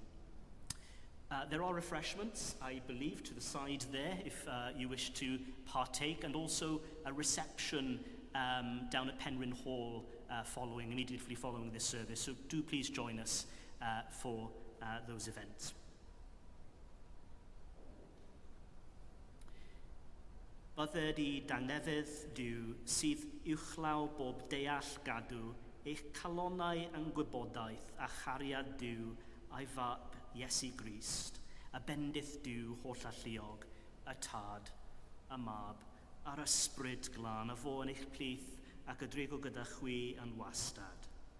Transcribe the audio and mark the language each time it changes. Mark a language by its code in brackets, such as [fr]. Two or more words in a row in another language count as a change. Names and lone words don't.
[en] There are refreshments, I believe, to the side there if you wish to partake, and also a reception down at Penryn Hall immediately following this service. So do please join us for those events. [cy] Bydded I dangnefydd Duw sydd uwchlaw bob deall gadw eich calonnau yn gwybodaeth a chariad Duw a'i fab Iesu Grist, a bendith Duw holl a lluog, y tad, y mab, a'r ysbryd glân, a fo yn eich plith ac y drigo gyda chwi yn wastad.